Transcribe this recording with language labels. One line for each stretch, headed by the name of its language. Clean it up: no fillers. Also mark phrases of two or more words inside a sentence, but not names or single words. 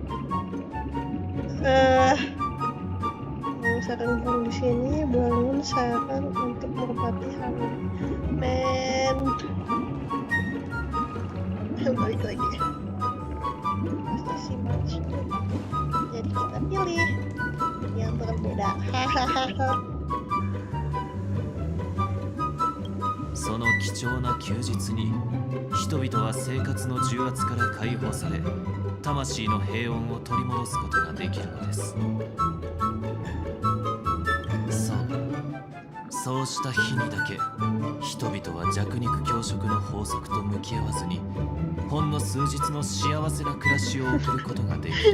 Indonesian: Sarang burung di sini, bangun sarang untuk merpati hamil. Men, balik lagi. Pasti si match. Jadi kita pilih yang berbeda. Hahaha.
Japanese: その貴重な休日に人々は生活の重圧から解放され、魂の平穏を取り戻すことができるのです。そうした日にだけ人々は弱肉強食の法則と向き合わずにほんの数日の幸せな暮らしを送ることができる。